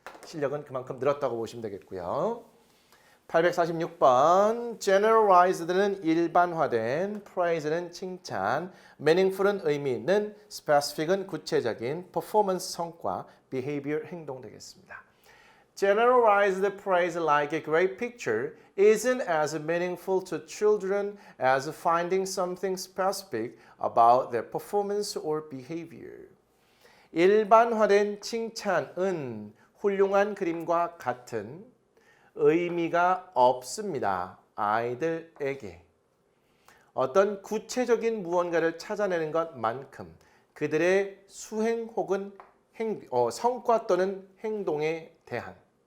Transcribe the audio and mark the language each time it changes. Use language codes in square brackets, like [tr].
[ko] 실력은 그만큼 늘었다고 보시면 되겠고요. 846번 generalized는 일반화된, praise는 칭찬, meaningful은 의미 있는, specific은 구체적인, performance 성과, behavior 행동 되겠습니다. [en] Generalized praise like a great picture isn't as meaningful to children as finding something specific about their performance or behavior. [ko] 일반화된 칭찬은 훌륭한 그림과 같은 의미가 없습니다. 아이들에게. 어떤 구체적인 무언가를 찾아내는 것만큼 그들의 수행 혹은 성과 또는 행동에 대한.